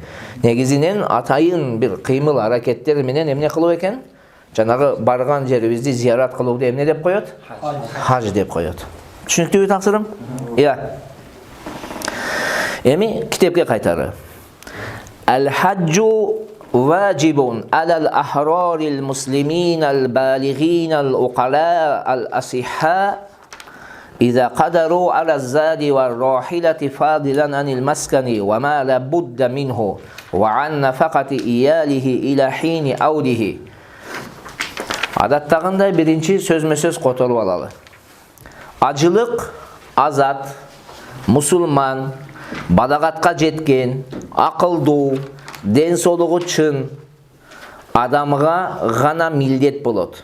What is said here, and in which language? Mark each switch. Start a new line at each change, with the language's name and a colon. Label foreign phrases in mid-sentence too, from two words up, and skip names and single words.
Kyrgyz: Негизинен атайын бир кыймыл аракеттер менен эмне кылуу экен? Жанагы барган жерибизди зиярат кылууду эмне деп коет? Хадж деп коет. Түшүнүктүүбү таксырым? Эми китепке кайтары.
Arabic: الحج واجب على الأحرار المسلمين البالغين العقلاء الأصحاء إذا قدروا على الزاد والراحلة فاضلا عن المسكن وما لا بد منه وعن نفقة إياله إلى حين عوده.
Kyrgyz: Adattagындай биринчи сөзмө-сөз которуп алалы. Ажылык азат, мусулман, балагатка жеткен, акылдуу, ден соолугу чын адамга гана милдет болот.